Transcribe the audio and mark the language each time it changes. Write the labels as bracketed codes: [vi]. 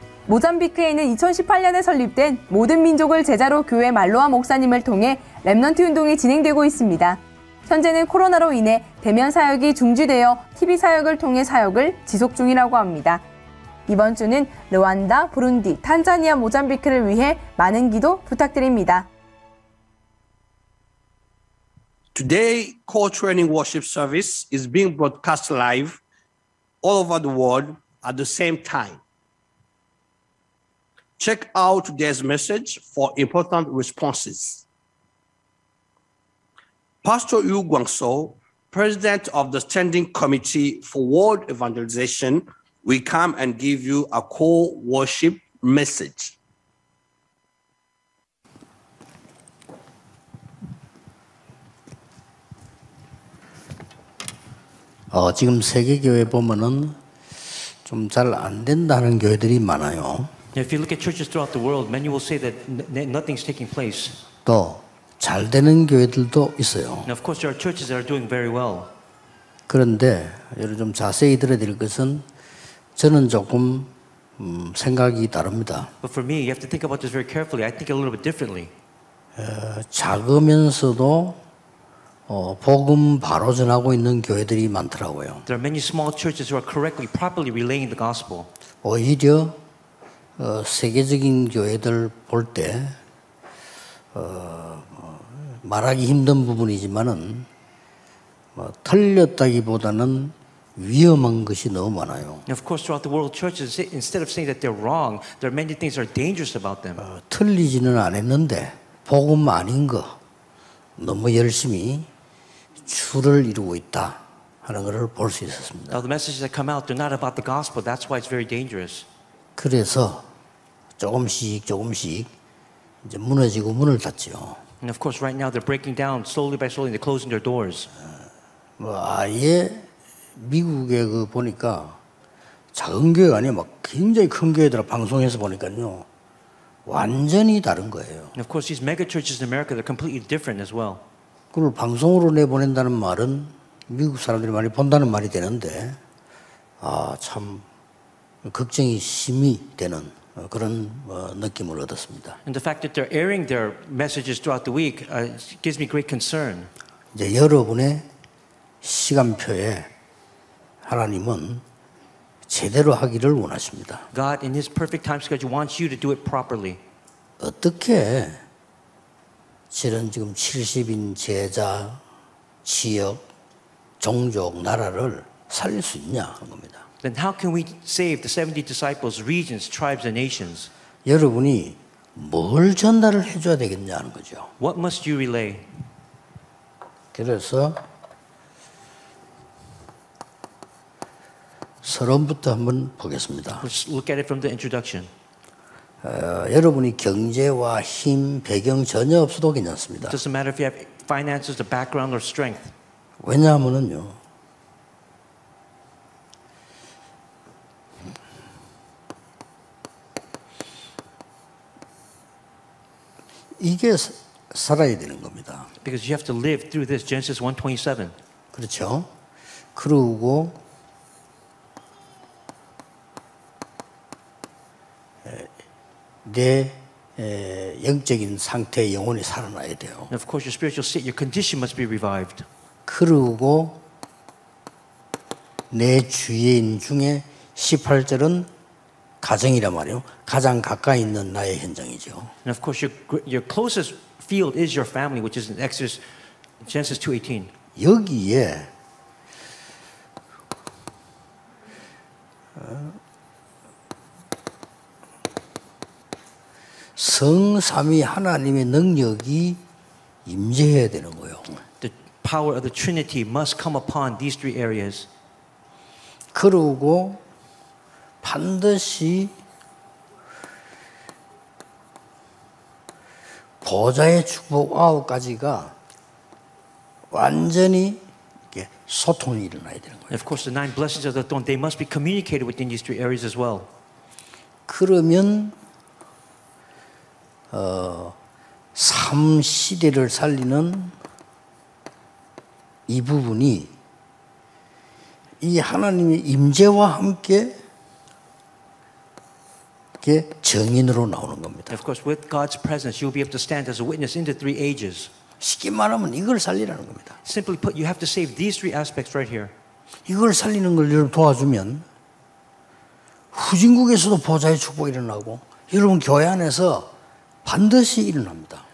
[ko] 모잠비크에는 2018년에 설립된 모든 민족을 제자로 교회 말로아 목사님을 통해 랩넌트 운동이 진행되고 있습니다. 현재는 코로나로 인해 대면 사역이 중지되어 TV 사역을 통해 사역을 지속 중이라고 합니다. 이번 주는 르완다, 부룬디, 탄자니아, 모잠비크를 위해 많은 기도 부탁드립니다. [en] Today, core training worship service is being broadcast live all over the world at the same time. Check out today's message for important responses. Pastor Yu Guangso, President of the Standing Committee for World Evangelization, will come and give you a core worship message. [ko] 지금 세계교회 보면은 좀 잘 안 된다는 교회들이 많아요. [en] If you look at churches throughout the world, many will say that nothing's taking place. [ko] 또 잘 되는 교회들도 있어요. [en] And of course, there are churches that are doing very well. [ko] 그런데 여러분 좀 자세히 들어야 될 것은 저는 조금 생각이 다릅니다. [en] But for me, you have to think about this very carefully. I think a little bit differently. [ko] 작으면서도 복음 바로 전하고 있는 교회들이 많더라고요. [en] There are many small churches who are correctly, properly relaying the gospel. [ko] 오히려 세계적인 교회들 볼 때 말하기 힘든 부분이지만은 틀렸다기보다는 위험한 것이 너무 많아요. [en] And of course, throughout the world, churches, instead of saying that they're wrong, there are many things that are dangerous about them. [ko] 틀리지는 않았는데 복음 아닌 거 너무 열심히 줄을 이루고 있다 하는 것을 볼 수 있었습니다. [en] Now, the messages that come out, they're not about the gospel. That's why it's very dangerous. [ko] 그래서 조금씩 이제 무너지고 문을 닫죠. [en] And of course, right now, they're breaking down slowly by slowly. They're closing their doors. [ko] 아예 미국에 보니까 작은 교회가 아니라 막 굉장히 큰 교회들 방송에서 보니까요 완전히 다른 거예요. [en] And of course, these mega churches in America, they're completely different as well. [ko] 그걸 방송으로 내보낸다는 말은 미국 사람들이 많이 본다는 말이 되는데 참 걱정이 심히 되는 그런 느낌을 얻었습니다. [en] And the fact that they're airing their messages throughout the week gives me great concern. [ko] 이제 여러분의 시간표에 하나님은 제대로 하기를 원하십니다. [en] God, in His perfect time schedule, wants you to do it properly. [ko] 어떻게 실은 지금 70인 제자, 지역, 종족, 나라를 살릴 수 있냐 하는 겁니다. [en] Then how can we save the 70 disciples, regions, tribes, and nations? [ko] 여러분이 뭘 전달을 해줘야 되겠냐 하는 거죠. [en] What must you relay? [ko] 그래서 서론부터 한번 보겠습니다. [en] Let's look at it from the introduction. [ko] 여러분이 경제와 힘, 배경 전혀 없어도 괜찮습니다. [en] It doesn't matter if you have finances, the background, or strength. [ko] 왜냐하면요, 이게 살아야 되는 겁니다. [en] Because you have to live through this. Genesis 1:27. [ko] 그렇죠? 그리고 내 영적인 상태, 영혼이 살아나야 돼요. [en] And of course, your spiritual state, your condition must be revived. [ko] 그리고 내 주위인 중에 18절은 가정이란 말이에요. 가장 가까이 있는 나의 현장이죠. [en] And of course, your closest field is your family, which is in Genesis 2:18. [ko] 여기에 성삼위 하나님의 능력이 임재해야 되는 거예요. [en] The power of the Trinity must come upon these three areas. [ko] 그리고 반드시 보좌의 축복 9가지가 완전히 이렇게 소통이 일어나야 되는 거예요. [en] And of course, the 9 blessings of the throne, they must be communicated within these three areas as well. [ko] 그러면 3시대를 살리는 이 부분이 이 하나님의 임재와 함께 이게 정인으로 나오는 겁니다. [en] And of course, with God's presence, you'll be able to stand as a witness in the three ages. [ko] 쉽게 말하면 이걸 살리라는 겁니다. [en] Simply put, you have to save these three aspects right here. [ko] 이걸 살리는 걸 여러분 도와주면 후진국에서도 보좌의 축복이 일어나고 여러분 교회 안에서 반드시 일어납니다.